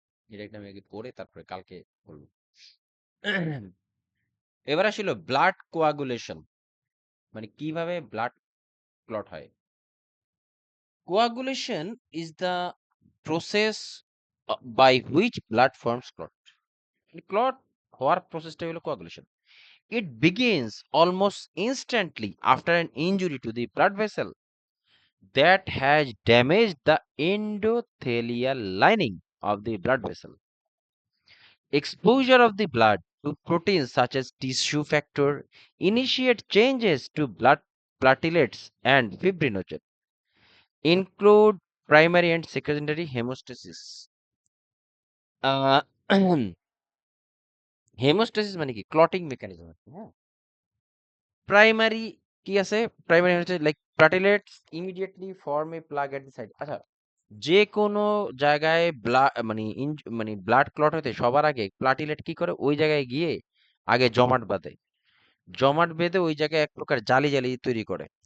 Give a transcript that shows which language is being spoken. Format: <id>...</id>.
<bn>এটা একটা আমি আগে পড়ে তারপরে কালকে বলবো। এবার আসলে ব্লাড কোয়াগুলেশন। মানে কিভাবে ব্লাড ক্লট হয়।</bn> <en>Coagulation is the process by which blood forms clot.</en> <bn>Clot হওয়ার প্রসেসটা হলো coagulation.</bn> <en>It begins almost instantly after an injury to the blood vessel that has damaged the endothelial lining of the blood vessel. Exposure of the blood to proteins such as tissue factor initiate changes to blood platelets and fibrinogen, include primary and secondary hemostasis.</en> <bn>Uh, hemostasis মানে কি clotting mechanism, হ্যাঁ। Primary কি আছে, primary হচ্ছে</bn> <en>Like platelets immediately form a plug at the side.</en> <bn>আচ্ছা, যে কোনো জায়গায় মানে ব্লাড ক্লট হতে সবার আগে প্লাটিলেট কি করে, ওই জায়গায় গিয়ে আগে জমাট বাঁধে, জমাট বেঁধে ওই জায়গায় এক প্রকার জালি জালি তৈরি করে।</bn>